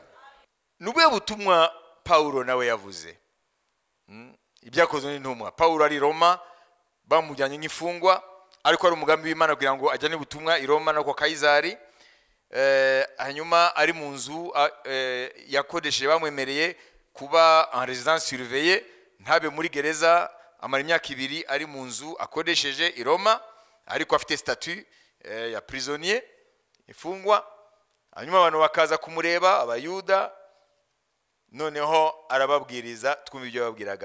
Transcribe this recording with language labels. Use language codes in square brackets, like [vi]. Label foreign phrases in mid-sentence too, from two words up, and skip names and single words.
[rw] Nubwo butumwa Paulo nawe yavuze. Ibyakozwe n'intumwa. Paulo ari Roma, bamujyanye nk'ifungwa, ariko ari umugambi w'Imana kugira ngo ajyane ubutumwa i Roma no kwa Kaisari. Hanyuma ari mu nzu yakodesheje, bamwemereye kuba [fr] en résidence surveillée, [rw] ntabe muri gereza, amara imyaka 2 ari mu nzu akodesheje i Roma, ariko afite statut ya prisonnier, ifungwa. Hanyuma abantu bakaza kumureba, abayuda, noneho arababwiriza, twumva ibyo babwiraga.